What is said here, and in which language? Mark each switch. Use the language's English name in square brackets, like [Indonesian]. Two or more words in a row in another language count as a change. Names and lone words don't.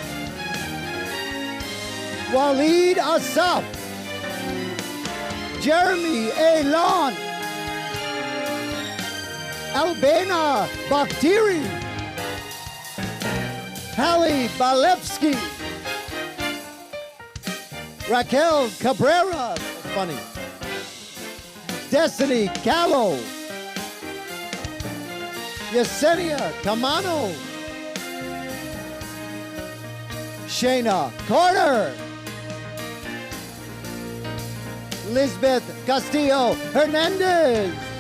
[English] Waleed Asaf. Jeremy A. Lon. Albana Bakhtiri. Hallie Balevsky. Raquel Cabrera. That's funny. Destiny Callow. Yesenia Camano. Shayna Carter. Lisbeth Castillo Hernandez.